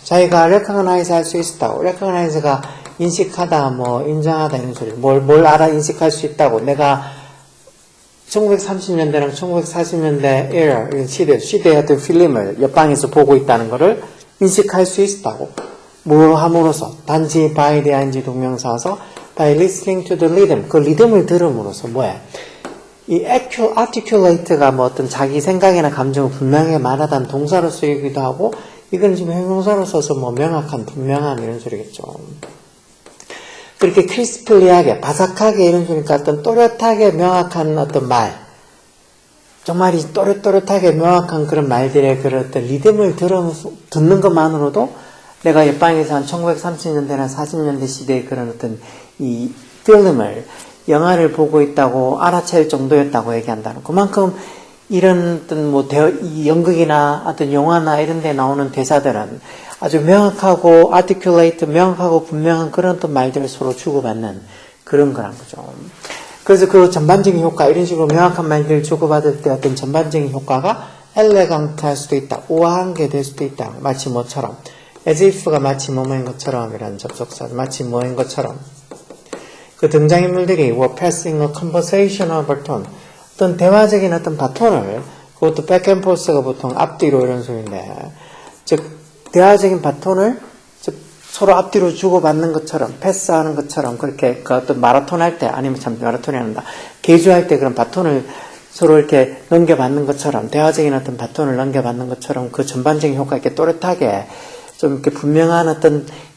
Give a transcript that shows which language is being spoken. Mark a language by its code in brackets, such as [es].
[ko] 자기가 recognize 할 수 있다고. recognize가 인식하다, 인정하다 이런 소리. 뭘 알아 인식할 수 있다고. 내가 1930년대랑 1940년대 era 시대의 어떤 필름을 옆방에서 보고 있다는 거를 인식할 수 있다고. 뭐 함으로써 단지 [en] by the ing [ko] 동명사서 [en] by listening to the rhythm. [ko] 그 리듬을 들음으로써 이 articulate가 어떤 자기 생각이나 감정을 분명하게 말하다는 동사로 쓰이기도 하고, 이건 지금 형용사로 써서 명확한, 분명한 이런 소리겠죠. 그렇게 crisply하게, 바삭하게 이런 소리니까 어떤 또렷하게 명확한 어떤 말, 정말 이 또렷또렷하게 명확한 그런 말들의 그런 어떤 리듬을 듣는 것만으로도 내가 옆방에서 한 1930년대나 40년대 시대의 그런 어떤 이 필름을, 영화를 보고 있다고 알아챌 정도였다고 얘기한다는. 그만큼 이런 어떤 이 연극이나 어떤 영화나 이런 데 나오는 대사들은 아주 명확하고 articulate, 명확하고 분명한 그런 어떤 말들을 서로 주고받는 그런 거란 거죠. 그래서 그 전반적인 효과, 이런 식으로 명확한 말들을 주고받을 때 어떤 전반적인 효과가 엘레강트 할 수도 있다. 우아한 게 될 수도 있다. 마치 뭐처럼. [en] as if [ko] 가 마치 뭐뭐인 것처럼 이라는 접속사. 마치 뭐인 것처럼. 그 등장인물들이 [en] were passing a conversational baton. [ko] 어떤 대화적인 어떤 바톤을, 그것도 [en] back and forth [ko] 가 보통 앞뒤로 이런 소리인데, 즉, 대화적인 바톤을 서로 앞뒤로 주고받는 것처럼, 패스하는 것처럼, 그렇게 그 어떤 마라톤 할 때, 아니면 참 마라톤이 아닌다, 계주할 때 그런 바톤을 서로 이렇게 넘겨받는 것처럼, 대화적인 어떤 바톤을 넘겨받는 것처럼 그 전반적인 효과 이렇게 또렷하게, 좀 이렇게 분명한 어떤